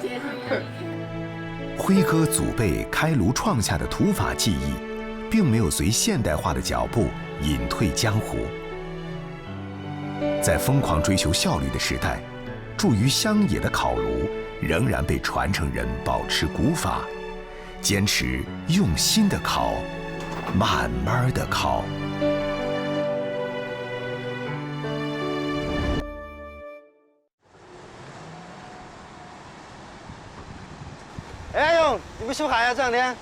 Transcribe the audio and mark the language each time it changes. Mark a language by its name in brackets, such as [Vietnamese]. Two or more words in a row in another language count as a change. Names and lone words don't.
[Chinese] 輝哥祖輩開爐創下的土法技藝，並沒有隨現代化的腳步隱退江湖。在瘋狂追求效率的時代，築於鄉野的烤爐仍然被傳承人保持古法，堅持用心的烤，慢慢的烤。哎，阿勇，你不修海啊？这2天？